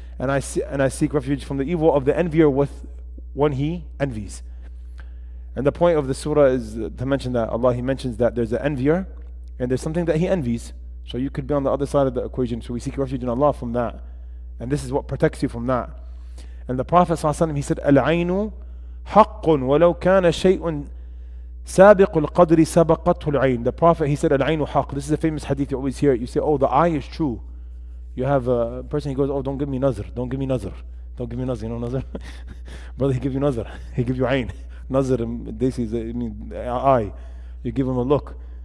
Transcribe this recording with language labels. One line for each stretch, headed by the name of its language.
English: And I seek refuge from the evil of the envier when he envies. And the point of the surah is to mention that Allah, He mentions that there's an envier and there's something that he envies. So you could be on the other side of the equation. So we seek refuge in Allah from that. And this is what protects you from that. And the Prophet ﷺ, he said,
Arabic: العين حق ولو كان شيء سابق القدر سبقته العين.
English: The Prophet, he said,
Arabic: العين حق.
English: This is a famous hadith, you always hear it. You say, oh, the eye is true. You have a person, he goes, oh, don't give me nazr. Don't give me nazr. Don't give me nazr. You know nazr? Brother, he give you nazr. He give you ayn. Nazr, this is, eye. You give him a look.